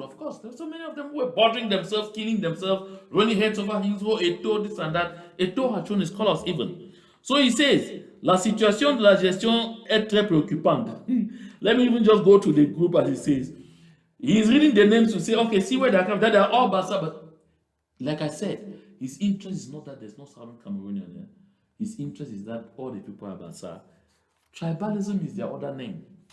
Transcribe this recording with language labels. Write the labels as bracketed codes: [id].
[en] Of course, there's so many of them who were bothering themselves, killing themselves, running heads over heels, Eto'o, this and that. Eto'o had shown his colors even. So he says, [fr] la situation de la gestion est très préoccupante. [en] Let me even just go to the group as he says. He's reading the names to say, okay, see where they come. That they are all Bassa, but like I said, his interest is not that there's no Southern Cameroonian here. His interest is that all the people are Bassa. Tribalism is their other name.